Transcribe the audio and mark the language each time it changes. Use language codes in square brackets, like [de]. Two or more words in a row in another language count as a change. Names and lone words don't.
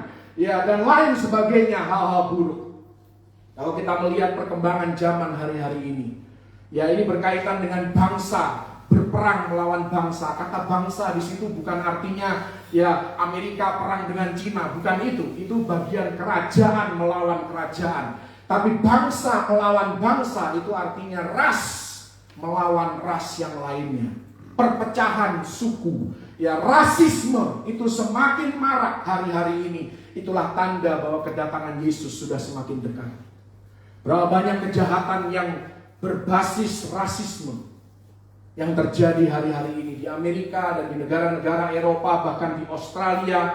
[id] Ya, dan lain sebagainya, hal-hal buruk. Kalau kita melihat perkembangan zaman hari-hari ini, ya ini berkaitan dengan bangsa berperang melawan bangsa. Kata bangsa di situ bukan artinya ya Amerika perang dengan Cina, bukan itu. Itu bagian kerajaan melawan kerajaan. Tapi bangsa melawan bangsa itu artinya ras melawan ras yang lainnya. Perpecahan suku, ya rasisme itu semakin marak hari-hari ini. Itulah tanda bahwa kedatangan Yesus sudah semakin dekat. Berapa banyak kejahatan yang berbasis rasisme yang terjadi hari-hari ini di Amerika dan di negara-negara Eropa, bahkan di Australia.